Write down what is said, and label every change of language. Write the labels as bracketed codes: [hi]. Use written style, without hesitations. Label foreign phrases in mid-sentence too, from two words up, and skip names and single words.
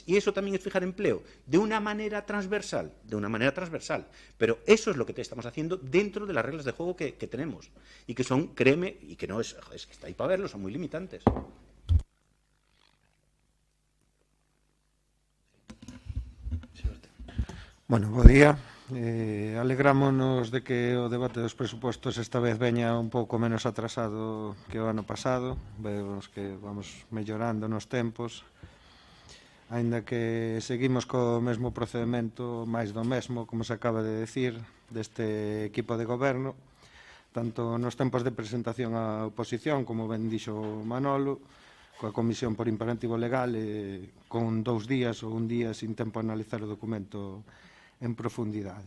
[es] Y eso también es fijar empleo de una manera transversal, pero eso es lo que te estamos haciendo dentro de las reglas de juego que tenemos y que son, créeme, y que no es que está ahí para verlo, son muy limitantes. Bueno, [gl] bo día. Alegrámonos de que o debate dos presupostos esta vez veña un pouco menos atrasado que o ano pasado. Vemos que vamos mellorando nos tempos, aínda que seguimos co mesmo procedimento, máis do mesmo, como se acaba de decir, deste equipo de goberno, tanto nos tempos de presentación á oposición, como ben dixo Manolo, coa Comisión por Imperativo Legal, con 2 días ou un día sin tempo a analizar o documento en profundidade.